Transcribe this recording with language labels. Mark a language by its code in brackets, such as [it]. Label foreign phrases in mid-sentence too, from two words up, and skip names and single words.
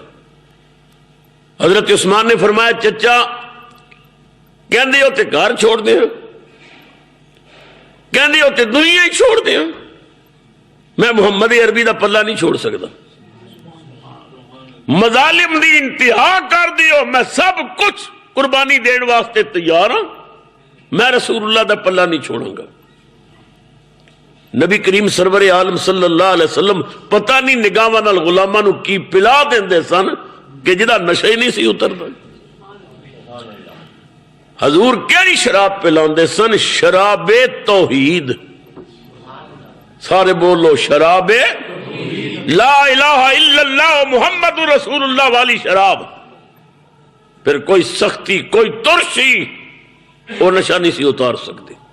[pa] حضرت عثمان نے فرمایا چچا کہندے ہو تے گھر چھوڑ دیں، کہندے ہو تے دنیا ہی چھوڑ دیں، میں محمد عربی دا پلہ نہیں چھوڑ سکتا، مظالم دی انتہا کر دیو، میں سب کچھ قربانی دین واسطے تیار ہوں، میں رسول اللہ دا پلہ نہیں چھوڑوں گا۔ نبی کریم سرور عالم [ar] صلی اللہ علیہ وسلم [pa] پتہ نہیں نگاہاں نال غلاماں نو کی پلا دیندے سن کہ جدا نشہ ہی نہیں سی اتردا۔ حضور کیڑی شراب پلاندے سن؟ شراب توحید۔ سارے بولو شراب [ar] لا الہ الا اللہ محمد رسول اللہ [pa] والی شراب۔ پھر کوئی سختی کوئی ترشی وہ نشہ نہیں سی اتار سکتے۔